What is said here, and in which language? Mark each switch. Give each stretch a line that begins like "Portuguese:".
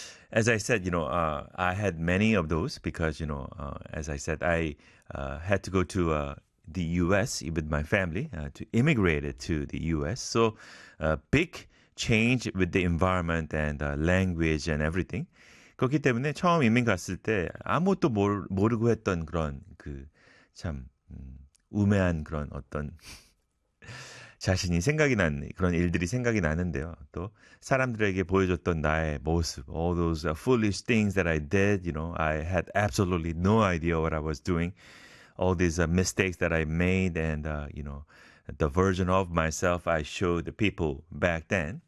English: As I said, you know, I had many of those because, you know, as I said, I had to go to the U.S. with my family to immigrate to the U.S. So a big change with the environment and language and everything.
Korean: 그렇기 때문에 처음 이민 갔을 때 아무것도 모르고 했던 그런 그 참 우매한 그런 어떤 자신이 생각이 난 그런 일들이 생각이 나는데요. 또 사람들에게 보여줬던 나의 모습,
English: all those foolish things that I did, you know, I had absolutely no idea what I was doing, all these mistakes that I made, and you know, the version of myself I showed the people back then.